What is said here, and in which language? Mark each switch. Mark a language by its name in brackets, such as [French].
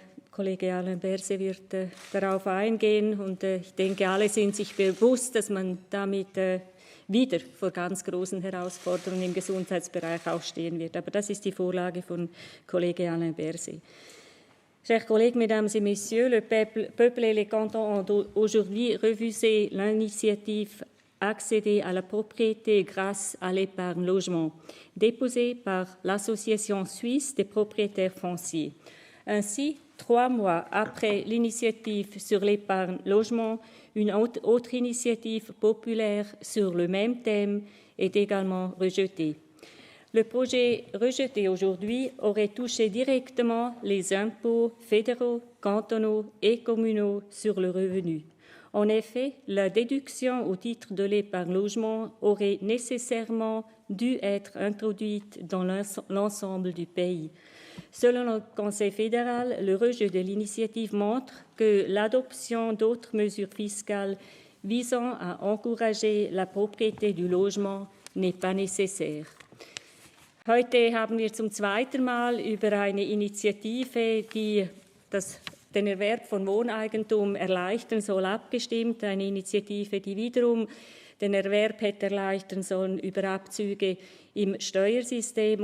[German] Kollege Alain Berset wird darauf eingehen und ich denke, alle sind sich bewusst, dass man damit wieder vor ganz großen Herausforderungen im Gesundheitsbereich auch stehen wird. Aber das ist die Vorlage von Kollege Alain Berset. [French] Chers collègues, mesdames et messieurs, le peuple et les cantons ont aujourd'hui refusé l'initiative accéder à la propriété grâce à l'épargne logement, déposée par l'Association suisse des propriétaires fonciers. Ainsi, 3 mois après l'initiative sur l'épargne logement, une autre initiative populaire sur le même thème est également rejetée. Le projet rejeté aujourd'hui aurait touché directement les impôts fédéraux, cantonaux et communaux sur le revenu. En effet, la déduction au titre de l'épargne logement aurait nécessairement dû être introduite dans l'ensemble du pays. Selon le Conseil fédéral, le rejet de l'initiative montre que l'adoption d'autres mesures fiscales visant à encourager la propriété du logement n'est pas nécessaire. [German] Heute haben wir zum zweiten Mal über eine Initiative, die den Erwerb von Wohneigentum erleichtern soll, abgestimmt. Eine Initiative, die wiederum den Erwerb hätte erleichtern sollen über Abzüge im Steuersystem.